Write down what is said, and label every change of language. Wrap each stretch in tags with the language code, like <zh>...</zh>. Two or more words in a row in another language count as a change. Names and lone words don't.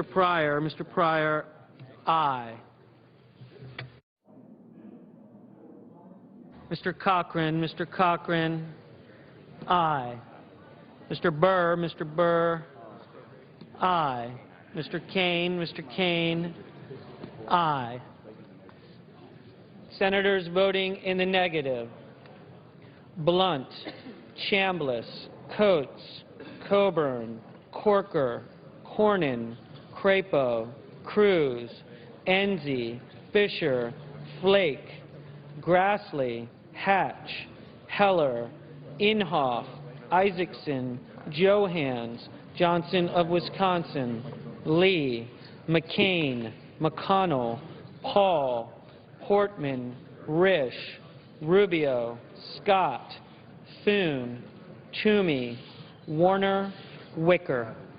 <en>Pryor, aye. Mr. Cochran, aye. Mr. Burr, aye. Mr. Kane, aye. Senators voting in the negative: Blunt, Chambliss, Coates, Coburn, Corker, Cornyn, Crapo, Cruz, Enzi, Fisher, Flake, Grassley, Hatch, Heller, Inhofe, Isaacson, Johans, Johnson of Wisconsin, Lee, McCain, McConnell, Paul, Portman, Risch, Rubio, Scott, Thune, Toomey, Warner, Wicker.</en>